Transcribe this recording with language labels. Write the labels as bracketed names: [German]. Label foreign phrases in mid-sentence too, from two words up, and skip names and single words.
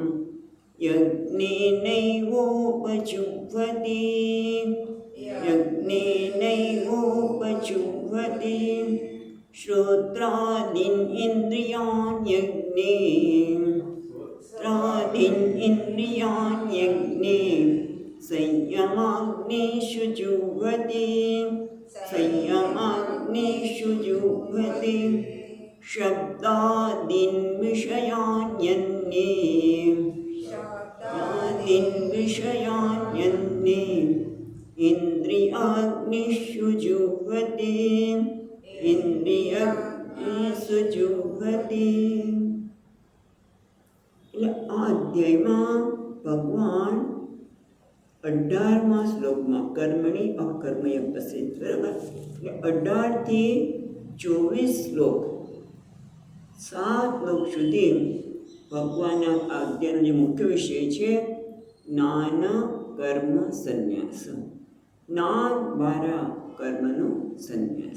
[Sanskrit] यज्ञेनैवोपजुह्वति यज्ञेनैवोपजुह्वति श्रोत्रादीन् इन्द्रियान् यज्ञे श्रोत्रादीन् इन्द्रियान् यज्ञे संयमाग्नेषु जुह्वति संयमाग्नेषु जुह्वति शब्दादीन् विषयान् यज्ञे शब्दादीन् विषयान् यज्ञे इन्द्रियाग्निषु जुह्वति इन्द्रियाग्निषु जुह्वति। [Gujarati] એટલે આ અધ્યાયમાં ભગવાન 18મા શ્લોકમાં [Sanskrit] कर्मणी अकर्मय [Gujarati] પ્રસિદ્ધ, બરાબર? એટલે 18 થી 24 શ્લોક 7 શ્લોક સુધી ભગવાનના આ અધ્યાયનો જે મુખ્ય વિષય છે જ્ઞાન કર્મ સંન્યાસ, જ્ઞાન દ્વારા કર્મનો સંન્યાસ।